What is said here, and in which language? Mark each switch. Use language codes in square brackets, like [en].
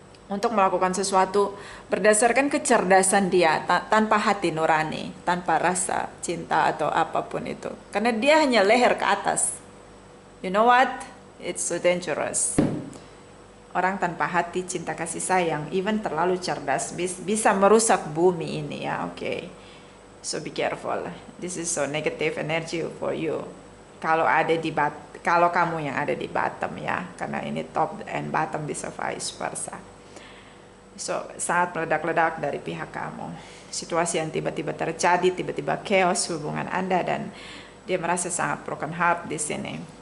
[id] Untuk melakukan sesuatu berdasarkan kecerdasan dia, tanpa hati nurani, tanpa rasa cinta atau apapun itu. Karena dia hanya leher ke atas. [en] You know what? It's so dangerous. [id] Orang tanpa hati, cinta, kasih sayang, even terlalu cerdas, bisa merusak bumi ini ya. [en] Oke. So be careful. This is so negative energy for you. [id] Kalau kamu yang ada di bottom ya, karena ini top and bottom bisa vice versa. So, sangat meledak-ledak dari pihak kamu. Situasi yang tiba-tiba terjadi, tiba-tiba chaos hubungan Anda, dan dia merasa sangat broken heart di sini.